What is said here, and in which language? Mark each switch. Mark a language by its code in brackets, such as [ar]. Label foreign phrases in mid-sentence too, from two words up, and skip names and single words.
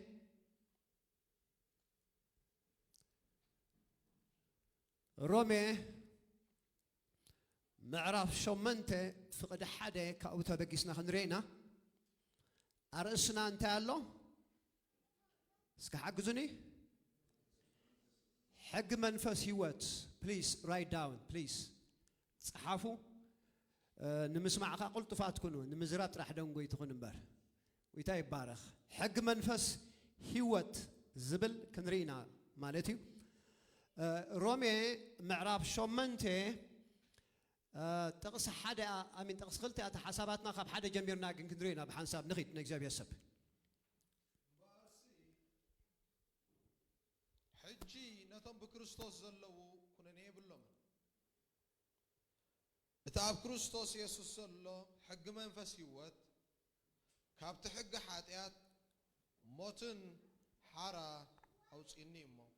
[ti] ሮሜ ምዕራብ 8 ፍቅድ 1 ካብኡ ተበጊስና ክንሪና አርእስና እንታይ ኣሎ እስከ ሓግዙኒ ሕግ መንፈስ ህይወት [en] please write down please [ti] ጽሓፉ ንምስማዕካ ቁልጥፋት ኩኑ ንምዝራት ጥራሕ ደንጎ ይትኹን እምበር ወይታ ይባረኽ ሕግ መንፈስ ህይወት ዝብል ክንሪና ማለት እዩ ሮሜ ምዕራብ 8 ጥቅስ 1 አሚን ጥቅስ 2 አታ ሓሳባትና ካብ 1 ጀሚርና ግን ክንሪና በሓንሳብ ንኺድ ንእግዚአብሔር ሰብ ሕጂ ነቶም በክርስቶስ ዘለዉ ኩነኔ ይብሎም እታ ኣብ ክርስቶስ ኢየሱስ ዘሎ ሕግ መንፈስ ህይወት ካብቲ ሕግ ኃጢአት ሞትን ሓራ አውፂኒ እሞ